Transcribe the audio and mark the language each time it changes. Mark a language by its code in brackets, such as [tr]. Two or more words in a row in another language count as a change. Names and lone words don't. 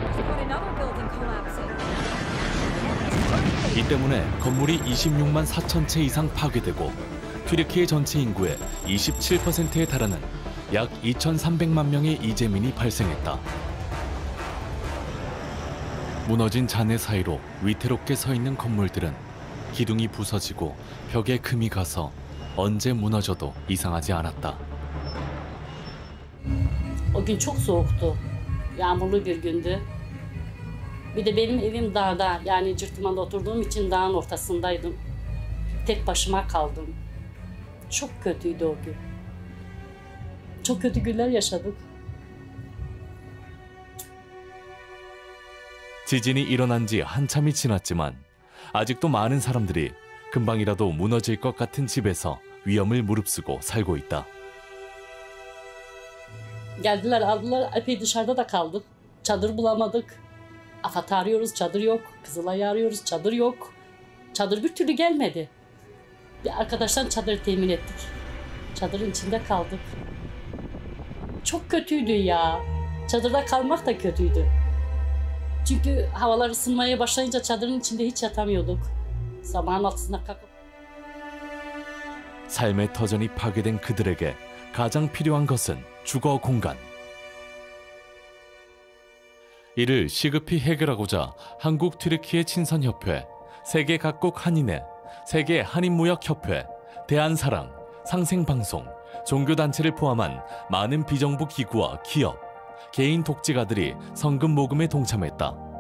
[ko] 이 때문에 건물이 26만 4천 채 이상 파괴되고 튀르키예 전체 인구의 27%에 달하는 약 2,300만 명의 이재민이 발생했다. 무너진 잔해 사이로 위태롭게 서 있는 건물들은 기둥이 부서지고 벽에 금이 가서 언제 무너져도 이상하지 않았다. [tr] O gün çok soğuktu. Yağmurlu bir gündü. Bir de benim evim dağda, yani Cırtman'da oturduğum için dağın ortasındaydım. Tek başıma kaldım. Çok kötüydü o gün. Çok kötü günler yaşadık. [ko] 지진이 일어난 지 한참이 지났지만 아직도 많은 사람들이 금방이라도 무너질 것 같은 집에서 위험을 무릅쓰고 살고 있다. [tr] Geldiler, aldılar. Epey dışarıda da kaldık. Çadır bulamadık. AFAD'ı arıyoruz, çadır yok. Kızılay'ı arıyoruz, çadır yok. Çadır bir türlü gelmedi. Bir arkadaştan çadır temin ettik. Çadırın içinde kaldık. Çok kötüydü ya. Çadırda kalmak da kötüydü. Çünkü havalar ısınmaya başlayınca çadırın içinde hiç yatamıyorduk. Sabahın altısına kalkıp. [ko] 삶의 터전이 파괴된 그들에게 가장 필요한 것은 주거 공간. 이를 시급히 해결하고자 한국 튀르키예 친선협회, 세계 각국 한인회, 세계 한인무역협회, 대한사랑, 상생방송, 종교단체를 포함한 많은 비정부 기구와 기업, 개인 독재가들이 성금 모금에 동참했다.